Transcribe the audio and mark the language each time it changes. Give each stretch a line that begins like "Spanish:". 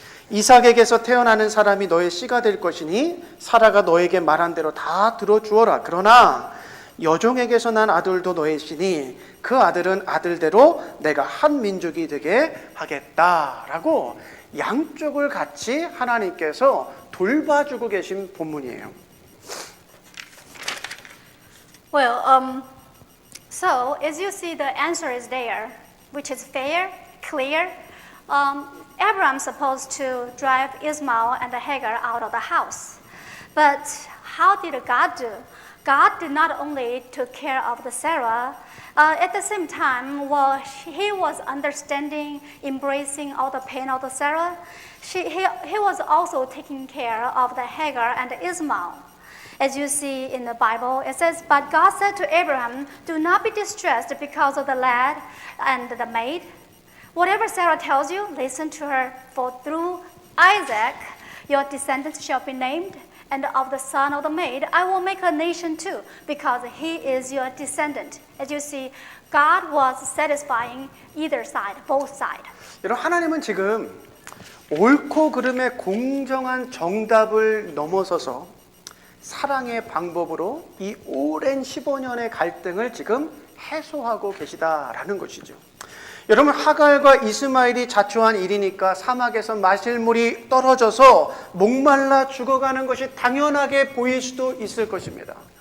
Korean: 이삭에게서 태어나는 사람이 너의 씨가 될 것이니 사라가 너에게 말한 대로 다 들어주어라. 그러나 여종에게서 난 아들도 너의 씨니 그 아들은 아들대로 내가 한 민족이 되게 하겠다라고 양쪽을 같이 하나님께서 돌봐주고 계신 본문이에요.
English: Well, so as you see, the answer is there, which is fair, clear. Abraham's supposed to drive Ismail and Hagar out of the house. But how did God do? God did not only took care of the Sarah, at the same time, while he was understanding, embracing all the pain of the Sarah, he was also taking care of the Hagar and Ismail. As you see in the Bible, it says, "But God said to Abraham, do not be distressed because of the lad and the maid. Whatever Sarah tells you, listen to her, for through Isaac your descendants shall be named, and of the son of the maid I will make a nation too, because he is your descendant." As you see, God was satisfying either side, both sides.
Korean: 여러분 하나님은 지금 옳고 그름의 공정한 정답을 넘어서서 사랑의 방법으로 이 오랜 15년의 갈등을 지금 해소하고 계시다라는 것이죠. 여러분 하갈과 이스마엘이 자초한 일이니까 사막에서 마실 물이 떨어져서 목말라 죽어가는 것이 당연하게 보일 수도 있을 것입니다.